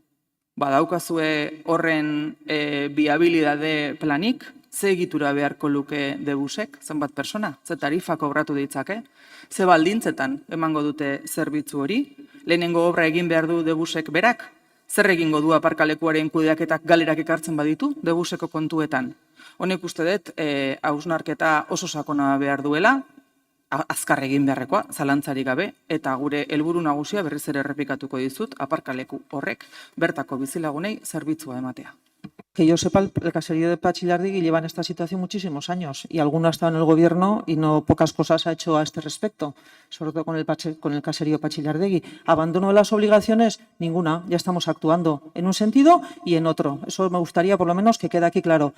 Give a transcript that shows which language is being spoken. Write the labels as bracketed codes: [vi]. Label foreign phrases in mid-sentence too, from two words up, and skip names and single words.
[eu] Badaukazue horren viabilidade planik, ze egitura beharko luke debusek, zenbat persona, ze tarifa kobratu ditzake, ze baldintzetan emango dute zerbitzu hori, lehenengo obra egin behar du debusek berak, zer egingo du aparkalekuaren kudeaketak galerak ekartzen baditu debuseko kontuetan. Honek uste dut, hausnarketa oso sakona behar duela, azkar egin beharrekoa, zalantzarik gabe, eta gure helburu nagusia berriz ere errepikatuko dizut, aparkaleku horrek bertako bizilagunei zerbitzua ematea. [es] Que yo sepa, el caserío de Pachilardegui lleva en esta situación muchísimos años y alguno ha estado en el gobierno y no pocas cosas ha hecho a este respecto, sobre todo con el caserío Pachilardegui. Abandono de las obligaciones, ninguna, ya estamos actuando en un sentido y en otro. Eso me gustaría por lo menos que quede aquí claro.